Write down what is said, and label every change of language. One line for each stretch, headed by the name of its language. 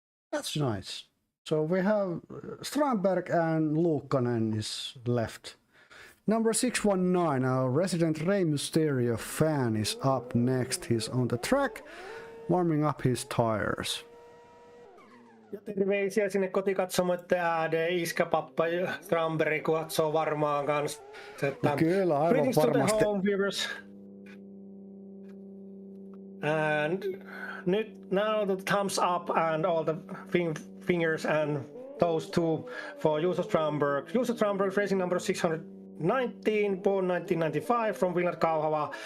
English: That's nice. So we have Strandberg and Lukkonen is left. Number 619, our resident Rey Mysterio fan, is up next. He's on the track, warming up his tires.
Finnish: Ja terveisiä sinne kotikatsomoiden ääneen. Iskäpappa Strandberg katsoo varmaan kanssa. Kyllä, aivan
English: Greetings to the
Finnish: varmasti.
English: home viewers. And now the thumbs up and all the fingers and those two for Juuso Strandberg. Juuso Strandberg, racing number 619, born 1995 from Finland, Kauhava.